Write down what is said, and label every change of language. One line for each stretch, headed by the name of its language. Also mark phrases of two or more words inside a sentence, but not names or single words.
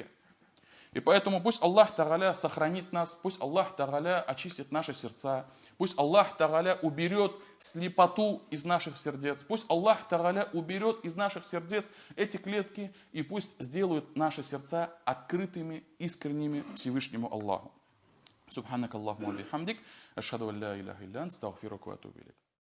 Russian: И поэтому пусть
Arabic: الله تعالى
Russian: сохранит нас, пусть
Arabic: الله تعالى
Russian: очистит наши сердца, пусть
Arabic: الله تعالى
Russian: уберет слепоту из наших сердец, пусть
Arabic: الله تعالى
Russian: уберет из наших сердец эти клетки, и пусть сделают наши сердца открытыми, искренними Всевышнему Аллаху.
Arabic: سبحانك اللهم بحمدك، أشهد أن لا إله إلا أنت، أستغفرك وأتوب إليك.